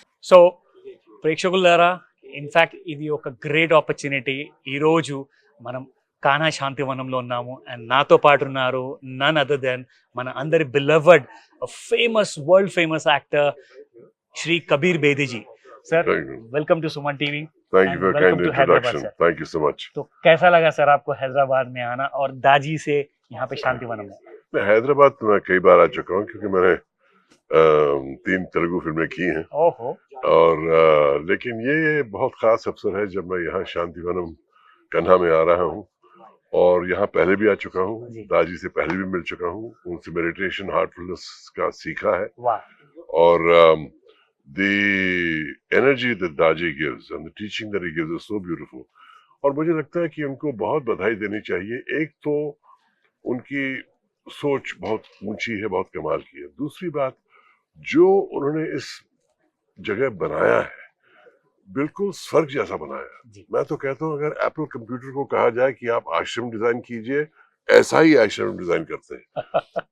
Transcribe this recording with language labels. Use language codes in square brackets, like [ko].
[en] so [te] ప్రేక్షకులారా, [en] in fact [te] ఇది ఒక [en] Great opportunity. [te] ఈరోజు మనం కాన్హా శాంతివనంలో ఉన్నాము. [en] and [te] నాతో పాటు ఉన్నారు [en] none other than [te] మన అందరి [en] Beloved famous, world famous actor Shri Kabir Bedi ji. Sir, welcome to Suman TV. Thank you for kind introduction. Thank you so much. [hi] तो कैसा लगा सर आपको हैदराबाद में आना और दाजी से यहाँ पे शांतिवनम में? मैं हैदराबाद तो मैं कई बार आ चुका हूँ, क्योंकि मैंने 3 तेलुगु फिल्में की हैं. ओहो. और लेकिन ये बहुत खास अवसर है जब मैं यहाँ शांतिवनम कन्हा में आ रहा हूँ और यहाँ पहले भी आ चुका हूँ, जी। दाजी से पहले भी मिल चुका हूँ, उनसे मेडिटेशन हार्टफुलनेस का सीखा है वाह [en] और the energy that Daji gives and the teaching that he gives is so beautiful. [hi] और मुझे लगता है कि उनको बहुत बधाई देनी चाहिए। एक तो उनकी सोच बहुत ऊंची है, बहुत कमाल की है। दूसरी बात, जो उन्होंने इस जगह बनाया है बिल्कुल स्वर्ग जैसा बनाया है। जी। मैं तो कहता हूँ अगर एप्पल कंप्यूटर को कहा जाए कि आप आश्रम डिजाइन कीजिए, ऐसा ही आश्रम डिजाइन करते हैं।